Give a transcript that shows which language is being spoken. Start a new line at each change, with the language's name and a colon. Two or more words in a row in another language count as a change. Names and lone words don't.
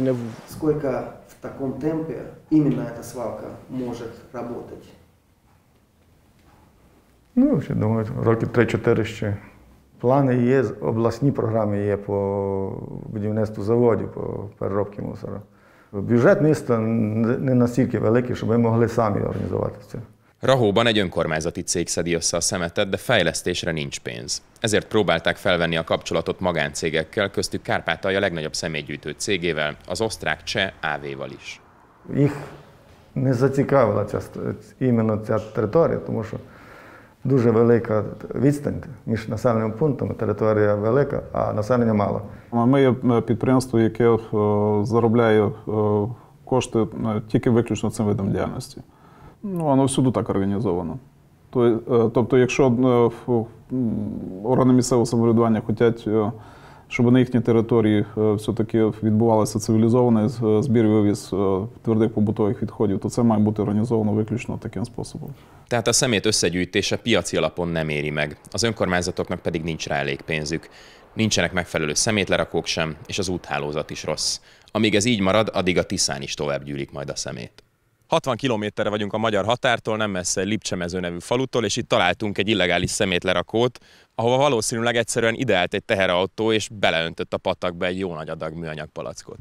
Ukrainian: Скільки в такому темпі іменно ця свалка може працювати? Ну, ще думаю, роки 3-4 ще Плани є, обласні програми є по будівництву заводів, по переробці мусора. Бюджет міста не настільки великий, щоб ми могли самі організувати це.
Hungarian: Rahóban egy önkormányzati cég szedi össze a szemetet, de fejlesztésre nincs pénz. Ezért próbálták felvenni a kapcsolatot magáncégekkel, köztük Kárpátalja legnagyobb személygyűjtő cégével, az osztrák-cseh AV-val is.
Ukrainian: Їх не зацікавила іменно ця територія, тому що дуже велика відстань між населеними пунктами, територія велика, а населення мало. Ми є підприємство, яке заробляє кошти тільки виключно цим видом діяльності. Воно всюди так організовано. Тобто, якщо органи місцевого самоврядування хочуть, щоб на їхній території все-таки відбувалося цивілізований збір і вивіз твердих побутових відходів, то це має бути організовано виключно таким способом.
Hungarian: Tehát a szemét összegyűjtése piaci alapon nem éri meg, az önkormányzatoknak pedig nincs rá elég pénzük. Nincsenek megfelelő szemétlerakók sem, és az úthálózat is rossz. Amíg ez így marad, addig a Tiszán is tovább gyűlik majd a szemét. 60 kilométerre vagyunk a magyar határtól, nem messze egy Lipcsemező nevű falutól, és itt találtunk egy illegális szemétlerakót, ahova valószínűleg egyszerűen ideállt egy teherautó, és beleöntött a patakba egy jó nagy adag műanyag palackot.